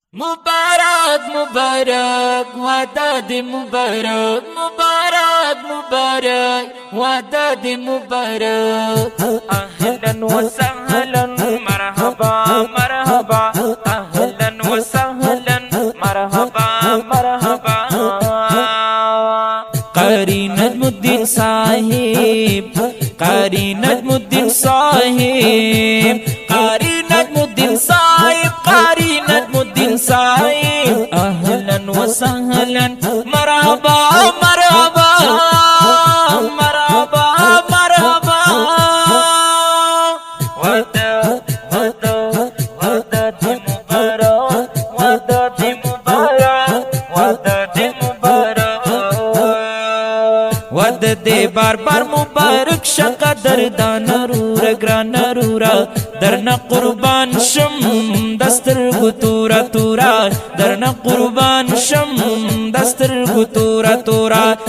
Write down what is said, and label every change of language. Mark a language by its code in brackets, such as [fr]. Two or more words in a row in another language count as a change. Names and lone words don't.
[ps] مبارک، مبارک، واده دې مبارک. مبارک، مبارک، واده دې مبارک. [ar] اهلاً و سهلاً، مرحبا، مرحبا. اهلاً و سهلاً، مرحبا، مرحبا. [ps] قاری نجم الدین صاحب، قاری نجم الدین صاحب. قاری نجم الدین صاحب، قاری نجم الدین صاحب، [ar] اهلاً و سهلاً، مرحبا، مرحبا، مرحبا، مرحبا. [ps] وده، وده، وده دی مبارک، وده دی مبارک، وده دی مبارک. وده دی بار بار مبارک شه، قدردان رورا، ګران رورا. درنه قربان شم، د سترګو توره توره، درنه قربان شم، د سترګو توره توره.